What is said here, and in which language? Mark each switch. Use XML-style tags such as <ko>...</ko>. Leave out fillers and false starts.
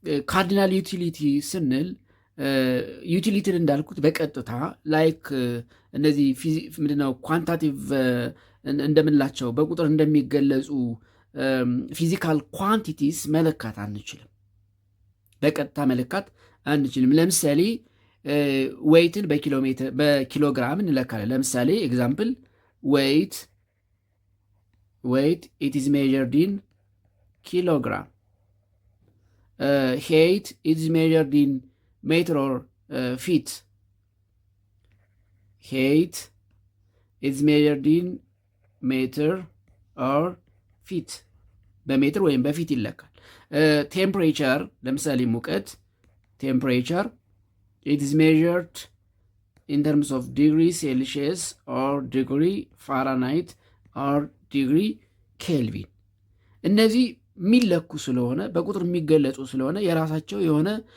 <am>ካርዲናል ዩቲሊቲ ስንል ዩቲሊቲን እንዳልኩት በቀጥታ ላይክ እነዚህ ምንድነው ኳንታቲቭ እንደምንላቸው በቁጥር እንደሚገለጹ ፊዚካል ኳንቲቲስ መለካት አንችልም። በቀጥታ መለካት አንችልም። ለምሳሌ ዌይትን በኪሎግራም እንለካለን። ለምሳሌ ኤግዛምፕል ዌይት</am> <en>ኢት ኢዝ ሜዠርድ ኢን ኪሎግራም። height is measured in meter or feet. height is measured in meter</en> <am>ኦር ፊት በሜትር ወይም በፊት ይለካል። ቴምፕሬቸር ለምሳሌ ሙቀት ቴምፕሬቸር</am> <en>it is measured in terms of degree Celsius or degree Fahrenheit or degree Kelvin</en> <am>እነዚህ የሚለኩ ስለሆነ በቁጥር የሚገለጹ ስለሆነ የራሳቸው የሆነ</am>